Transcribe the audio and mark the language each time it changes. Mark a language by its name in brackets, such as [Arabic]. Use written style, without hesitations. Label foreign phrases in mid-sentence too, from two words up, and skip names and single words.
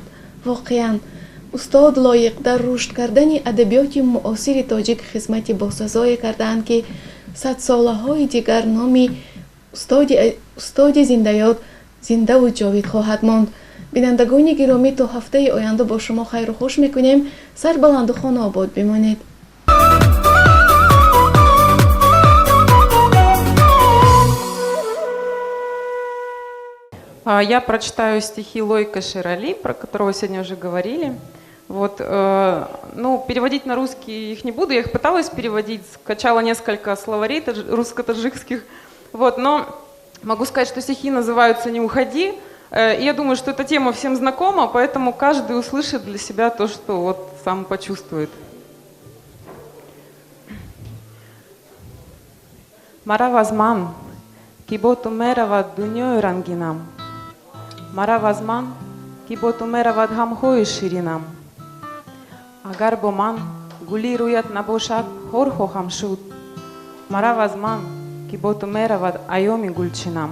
[Tajik] واقعا استاد لایق در رشد کردن ادبیات معاصر تاجیک خدمت باسزایی کردند که 100 ساله های دیگر نامی استاد زنده یاد زنده و جاوید خواهد ماند. بینندگان گرامی، تا هفته آینده با شما خیر و خوش میکنیم. سر بلند و خانه آباد بمانید. [Russian] Я прочитаю стихи Лойка Ширали, про которого сегодня уже говорили. Вот, ну, переводить на русский их не буду, я их пыталась переводить, скачала несколько словарей русско-таджикских, вот, но могу сказать, что стихи называются «Не уходи», и я думаю, что эта тема всем знакома, поэтому каждый услышит для себя то, что вот сам почувствует. [Tajik] Маравазман, киботу меравад дуньёй рангинам, маравазман, киботу меравад гамхой ширинам. Агар бо ман гули рӯят набошад ҳор хоҳам шуд, марав аз ман ки бо ту меравад айёми гулчинам.